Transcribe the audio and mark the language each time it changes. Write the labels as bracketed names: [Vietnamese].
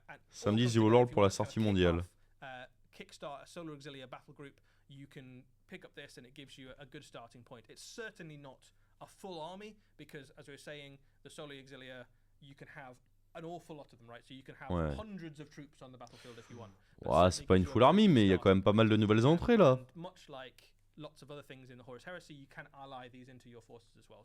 [French] Samedi, The Whole World pour la sortie mondiale. [English] Kickstart a Solar Auxilia battle group, you can pick up this and it gives you a good starting point. It's certainly not a full army because, as we were saying, the Solar Auxilia, you can have an awful lot of them, right? So you can have hundreds of troops on the battlefield if you want. [French] Ouais, c'est pas une full army, mais il y a quand même pas mal de nouvelles entrées là. [English] Much like lots of other things in the Horus Heresy, you can ally these into your forces as well.